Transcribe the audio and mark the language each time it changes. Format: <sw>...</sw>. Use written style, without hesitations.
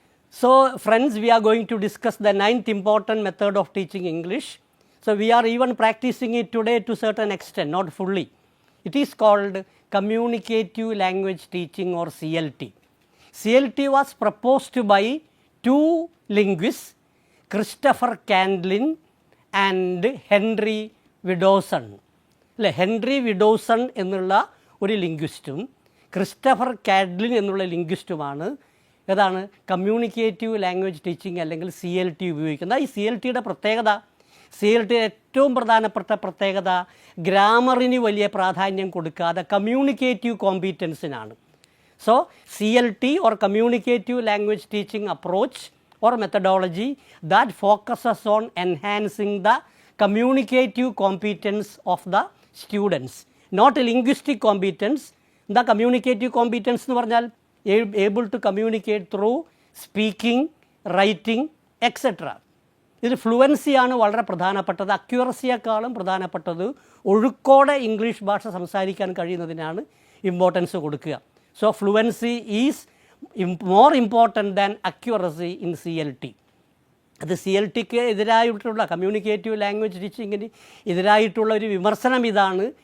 <en>So friends, we are going to discuss the 9th important method of teaching English. So we are even practicing it today to certain extent, not fully. It is called communicative language teaching or CLT. CLT was proposed by two linguists, Christopher Candlin</en> <ml>and Henry വിഡോസൺ അല്ലേ, Henry വിഡോസൺ എന്നുള്ള ഒരു ലിംഗ്വിസ്റ്റും Christopher കാഡ്ലിൻ എന്നുള്ള ലിംഗ്വിസ്റ്റുമാണ് ഏതാണ് communicative language teaching അല്ലെങ്കിൽ CLT ഉപയോഗിക്കുന്നത്. ഈ CLTയുടെ പ്രത്യേകത, CLT ഏറ്റവും പ്രധാനപ്പെട്ട പ്രത്യേകത ഗ്രാമറിന് വലിയ പ്രാധാന്യം കൊടുക്കാതെ communicative കോമ്പീറ്റൻസിനാണ്.</ml> <en>So CLT or communicative language teaching approach or methodology that focuses on enhancing the communicative competence of the students, not linguistic competence. The communicative competence</en> <ml>എന്ന് പറഞ്ഞാൽ</ml> <en>able to communicate through speaking, writing, etc.</en> <ml>ഇതിൽ ഫ്ലുവൻസിയാണ് വളരെ പ്രധാനപ്പെട്ടത്. അക്യുറസിയേക്കാളും പ്രധാനപ്പെട്ടത് ഒഴുക്കോടെ English ഭാഷ സംസാരിക്കാൻ കഴിയുന്നതിനാണ് importance കൊടുക്കുക.</ml> <en>So fluency is more important than accuracy in CLT.</en> <ml>അത് CLTക്ക് എതിരായിട്ടുള്ള കമ്മ്യൂണിക്കേറ്റീവ് ലാംഗ്വേജ് ടീച്ചിങ്ങിന് എതിരായിട്ടുള്ള ഒരു വിമർശനം ഇതാണ്.</ml>